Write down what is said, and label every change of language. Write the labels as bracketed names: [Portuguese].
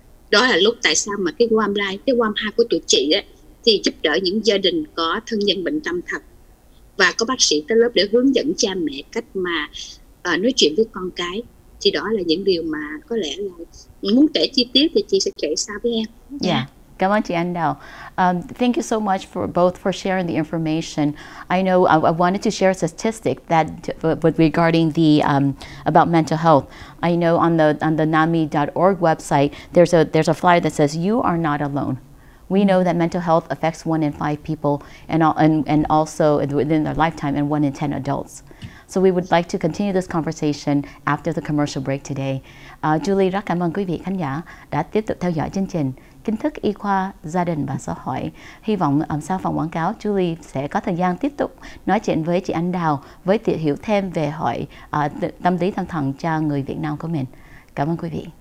[Vietnamese] Đó là lúc tại sao mà cái Warm Line, cái Warm 2 của tụi chị ấy, thì giúp đỡ những gia đình có thân nhân bệnh tâm thần, và có bác sĩ tới lớp để hướng dẫn cha mẹ cách mà nói chuyện với con cái. Thì đó là những điều mà có lẽ là muốn kể chi tiết thì chị sẽ kể sau với em. Yeah. Cảm ơn chị Anh Đào. [English] Thank you so much for sharing the information. I know I wanted to share a statistic that regarding the about mental health. I know on the nami.org website there's a flyer that says you are not alone. We know that mental health affects 1 in 5 people, and also within their lifetime, and 1 in 10 adults. So we would like to continue this conversation after the commercial break today. [Vietnamese] Julie rất cảm ơn quý vị khán giả đã tiếp tục theo dõi chương trình Kiến thức y khoa, gia đình và xã hội. Hy vọng sau phòng quảng cáo, Julie sẽ có thời gian tiếp tục nói chuyện với chị Anh Đào với tìm hiểu thêm về hội tâm lý tâm thần cho người Việt Nam của mình. Cảm ơn quý vị.